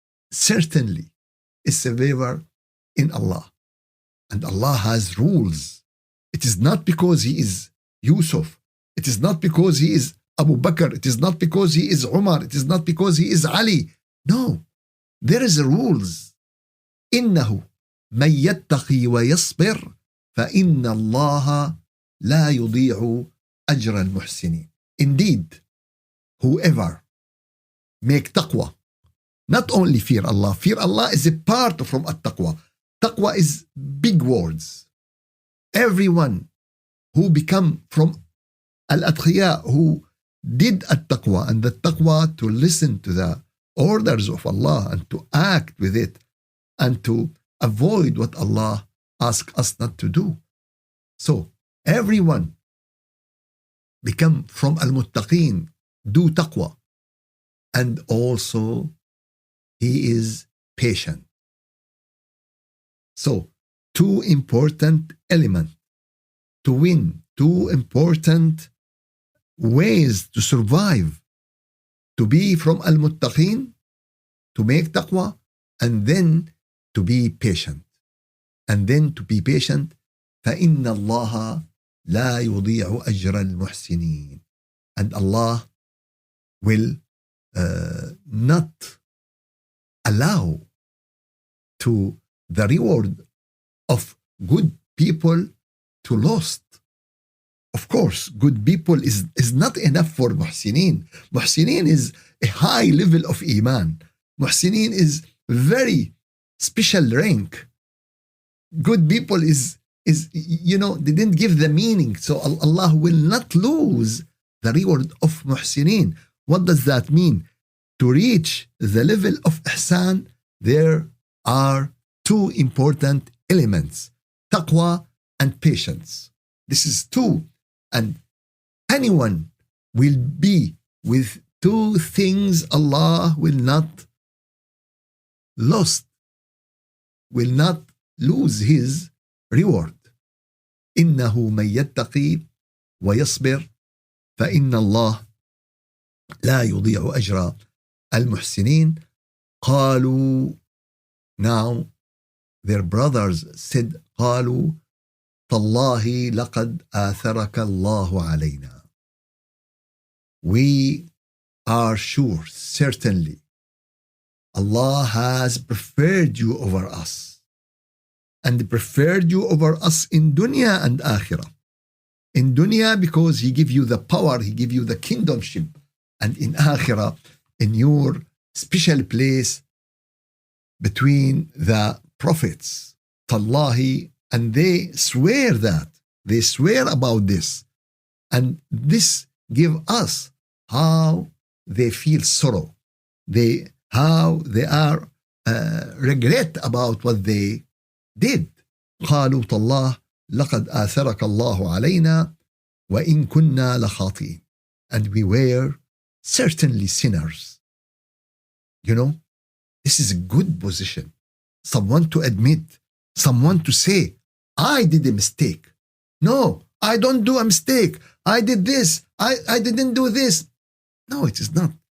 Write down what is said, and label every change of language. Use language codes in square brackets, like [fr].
[en] Certainly, it's a favor in Allah. And Allah has rules. It is not because he is Yusuf. It is not because he is Abu Bakr. It is not because he is Umar. It is not because he is Ali. No, there is a rules. [ar] إنه من يتقي ويصبر فإن الله لا يضيع أجر المحسنين. [en] Indeed, whoever make taqwa, not only fear Allah is a part from at-taqwa. Taqwa is big words. Everyone who become from al-atqiya, who did at-taqwa, and the taqwa to listen to the orders of Allah and to act with it and to avoid what Allah asks us not to do. So everyone become from al-muttaqeen, do taqwa, and also he is patient. So two important elements to win, two important ways to survive, to be from al-muttaqeen, to make taqwa, and then to be patient. And then to be patient, [ar] فَإِنَّ اللَّهَ لَا يُضِيعُ أَجْرَ الْمُحْسِنِينَ. [en] And Allah will not allow to the reward of good people to lost. Of course, good people is not enough for muhsinin. Muhsinin is a high level of iman. Muhsinin is very special rank. Good people is they didn't give the meaning. So Allah will not lose the reward of muhsinin. What does that mean? To reach the level of ihsan, there are two important elements, taqwa and patience. This is two. And anyone will be with two things, Allah will not lose his reward. [ar] إنه من يتقي ويصبر فإن الله لا يضيع أجر المحسنين. قالوا, [en] now their brothers said, [ar] قالوا تالله لقد آثرك الله علينا. [en] We are sure, certainly, Allah has preferred you over us, and preferred you over us in dunya and akhirah. In dunya because he give you the power, he give you the kingdomship, and in akhirah, in your special place between the prophets. Tallahi, and they swear about this, and this give us how they feel sorrow, how they are regret about what they did. [ar] قالوا تالله لقد آثرك الله علينا وإن كنا لخاطئين. [en] And we were certainly sinners. This is a good position. Someone to admit, someone to say, I did a mistake. No, I don't do a mistake. I did this. I didn't do this. No, it is not.